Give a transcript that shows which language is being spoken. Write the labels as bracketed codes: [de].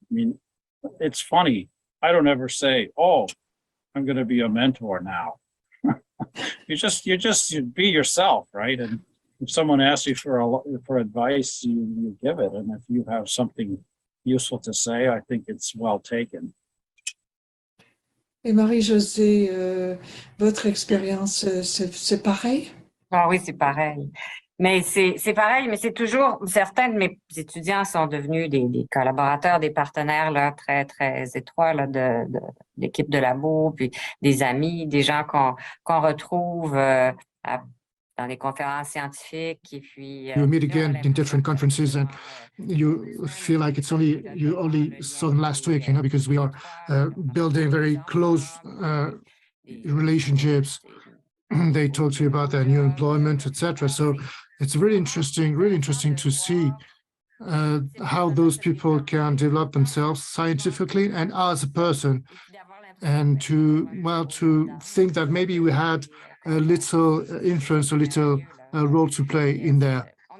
[en] I mean, it's funny. I don't ever say, "Oh, I'm going to be a mentor now." you be yourself, right? And if someone asks you for advice, you give it. And if you have something useful to say, I think it's well taken. [fr] Et Marie-Josée, votre expérience, c'est pareil? Ah oui, c'est pareil. Mais c'est pareil, mais c'est toujours, certains de mes étudiants sont devenus des collaborateurs, des partenaires là, très, très étroits là, de l'équipe de labo, puis des amis, des gens qu'on retrouve dans les conférences scientifiques. Et puis, [en] You meet again in different conferences and you feel like you only saw them last week, because we are building very close relationships. They talk to you about their new employment, etc. So it's really interesting to see how those people can develop themselves scientifically and as a person, and to think that maybe we had a little influence, a little role to play in there.